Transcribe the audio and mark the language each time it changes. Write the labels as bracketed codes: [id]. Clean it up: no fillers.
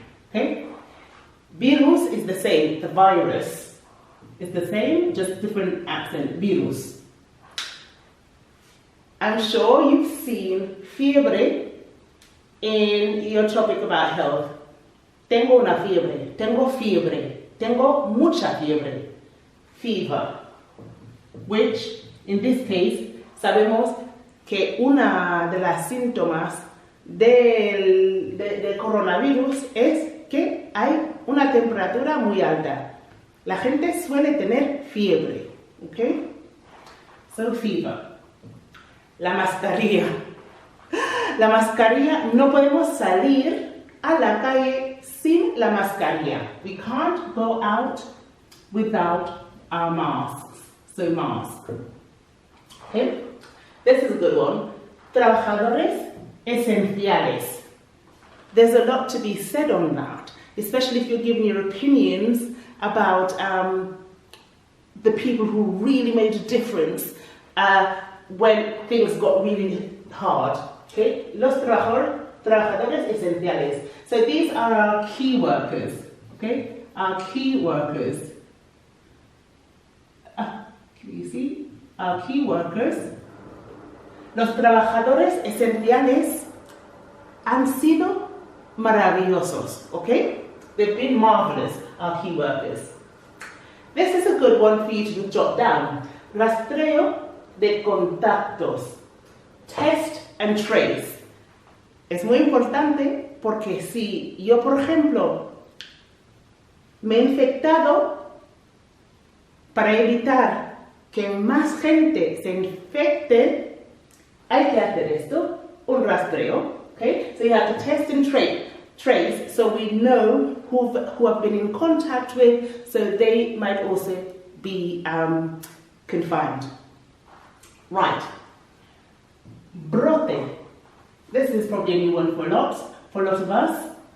[en] Okay? Virus is the same, the virus is the same, just different accent, virus. I'm sure you've seen fiebre in your topic about health. [es] Tengo una fiebre, tengo mucha fiebre, fever. [en] Which, in this case, [es] sabemos que una de las síntomas del coronavirus es que hay una temperatura muy alta. La gente suele tener fiebre, ¿ok? [en] So, fever. [es] La mascarilla. La mascarilla, no podemos salir a la calle sin la mascarilla. [en] We can't go out without our masks. So, mask. Okay? This is a good one. [es] Trabajadores esenciales. [en] There's a lot to be said on that, especially if you're giving your opinions about the people who really made a difference when things got really hard. Okay? [es] Los trabajadores esenciales. [en] So these are our key workers. Okay? Our key workers. You see, our key workers. [es] Los trabajadores esenciales han sido maravillosos, okay? [en] They've been marvelous, our key workers. This is a good one for you to jot down. [es] Rastreo de contactos. [en] Test and trace. [es] Es muy importante porque si yo, por ejemplo, me he infectado, para evitar que más gente se infecte, hay que hacer esto, un rastreo, okay? [en] So you have to test and trace, so we know who have been in contact with, so they might also be confined. Right. Brote. This is probably a new one for lots of us.